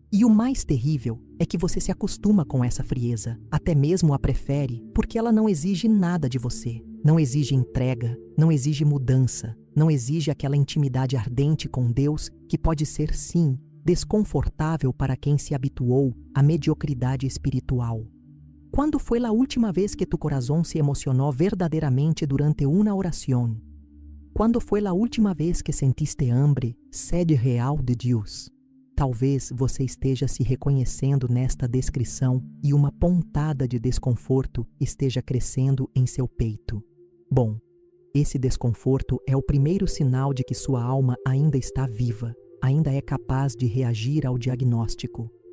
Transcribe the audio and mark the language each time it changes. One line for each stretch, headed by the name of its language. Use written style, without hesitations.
Portuguese: E o mais terrível é que você se acostuma com essa frieza, até mesmo a prefere, porque ela não exige nada de você, não exige entrega, não exige mudança, não exige aquela intimidade ardente com Deus que pode ser, sim, desconfortável para quem se habituou à mediocridade espiritual.
Spanish: ¿Cuándo fue la última vez que tu corazón se emocionó verdaderamente durante una oración? ¿Cuándo fue la última vez que sentiste hambre, sede real de Deus?
Portuguese: Talvez você esteja se reconhecendo nesta descrição e uma pontada de desconforto esteja crescendo em seu peito. Bom, esse desconforto é o primeiro sinal de que sua alma ainda está viva, ainda é capaz de reagir ao diagnóstico.